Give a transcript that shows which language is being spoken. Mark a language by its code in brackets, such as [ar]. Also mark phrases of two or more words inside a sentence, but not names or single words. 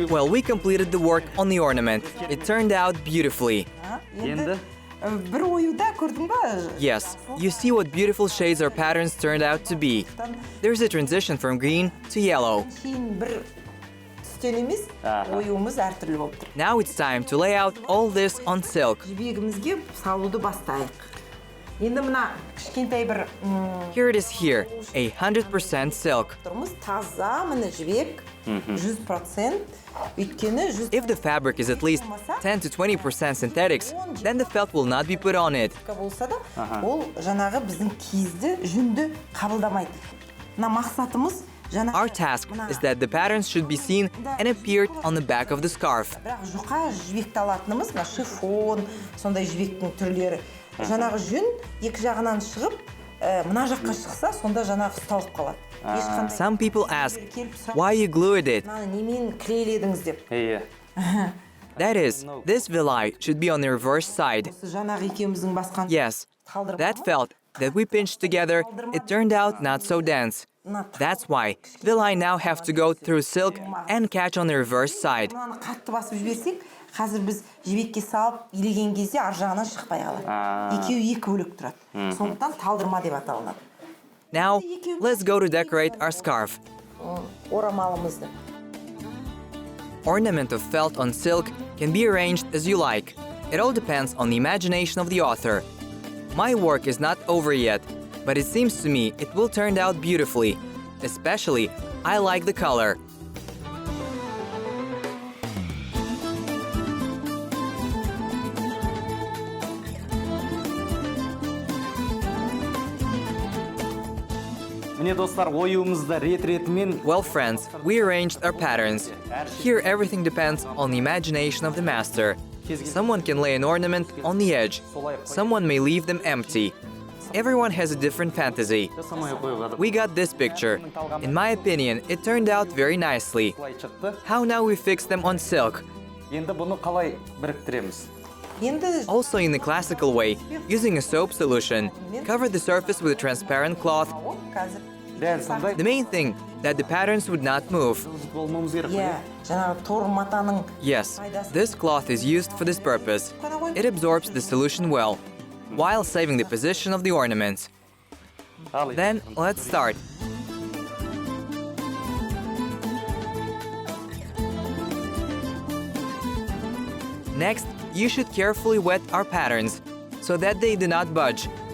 [en] Well, we completed the work on the ornament. It turned out beautifully. [kk] Енді бір оюда көрдің ба? [en] Yes, you see what beautiful shades our patterns turned out to be. There's a transition from green to yellow. [kk] Кейін бір түстен емес, оюымыз әртүрлі болып тұр. [en] Now it's time to lay out all this on silk. [kk] Жібегімізге салуды бастайық. Енді мына кішкентай бір [en] Here it is here, 100% silk. [kk] тұрмыз таза міне жібек 100%. Өйткені 100% [en] If the fabric is at least 10 to 20% synthetics, then the felt will not be put on it. [kk] болса да, ол жаңағы біздің киізді, жүнді қабылдамайды. Мына мақсатымыз [en] Our task is that the patterns should be seen and appeared on the back of the scarf. [kk] бірақ жұқа жібекті алатынымыз, мына шифон, сондай жібектің түрлері. Жаңағы жүн екі жағынан шығып, мына жаққа шықса, сонда жаңағы ұсталып қалады. [en] Some people ask, why you glued it? [kk] Немен клейледіңіз деп. Иә. [en] That is, this villi should be on the reverse side. [kk] Осы жаңағы екеуміздің басқан [en] Yes, that felt that we pinched together, it turned out not so dense. That's why villi now have to go through silk and catch on the reverse side. [kk] Мынаны қатты басып жіберсек, қазір біз жібекке салып илеген кезде ар жағынан шықпай қалады. Екеуі екі бөлек тұрады. Сондықтан талдырма деп аталынады. [en] Now, let's go to decorate our scarf. [kk] Орамалымызды. [en] Ornament of felt on silk can be arranged as you like. It all depends on the imagination of the author. My work is not over yet, but it seems to me it will turn out beautifully. Especially, I like the color. [kk] Міне достар, оюымызды рет-ретімен. [en] Well, friends, we arranged our patterns. Here, everything depends on the imagination of the master. Someone can lay an ornament on the edge. Someone may leave them empty. Everyone has a different fantasy. We got this picture. In my opinion, it turned out very nicely. How now we fix them on silk? [kk] Енді бұны қалай біріктіреміз? Енді [en] Also in the classical way, using a soap solution, cover the surface with a transparent cloth. [kk] қазір Дәл сондай. [en] The main thing, that the patterns would not move. [kk] Болмауымыз керек. Иә, жаңағы тор матаның [en] Yes, this cloth is used for this purpose. It absorbs the solution well, while saving the position of the ornaments. Then, let's start. Next, you should carefully wet our patterns, so that they do not budge.